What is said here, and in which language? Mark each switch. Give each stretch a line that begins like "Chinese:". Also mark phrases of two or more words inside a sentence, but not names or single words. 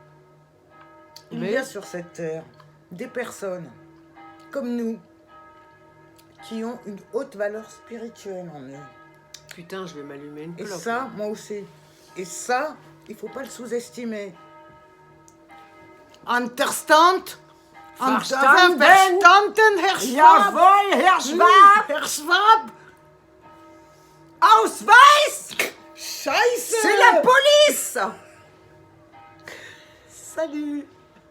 French: il y a sur cette terre des personnes comme nous qui ont une haute valeur spirituelle en eux. Putain, je vais m'allumer une Et clope. ça, moi aussi. Et ça, il faut pas le sous-estimer.
English: Understand?
German: Verstanden? Verstanden, Herr Schwab? Jawohl, Herr Schwab! Herr Schwab? Ausweis! Scheiße!
French: C'est la police! Salut!